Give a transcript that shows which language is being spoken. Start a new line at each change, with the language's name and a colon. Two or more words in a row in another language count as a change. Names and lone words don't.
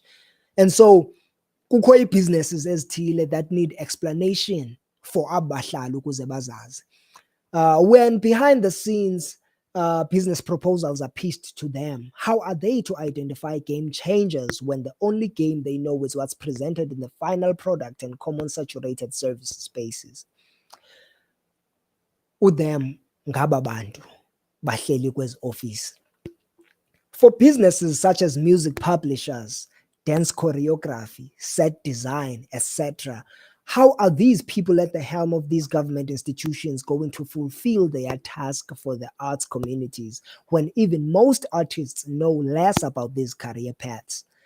English: And so
Xhosa: kukho ii-businesses ezithile
English: that need explanation for
Xhosa: abahlali ukuze bazazi.
English: When behind the scenes business proposals are pitched to them, how are they to identify game changers when the only game they know is what's presented in the final product and common saturated service spaces?
Xhosa: Udem ngaba bantu bahleli kwezi office.
English: For businesses such as music publishers, dance choreography, set design, etc., how are these people at the helm of these government institutions going to fulfill their task for the arts communities when even most artists know less about these career paths?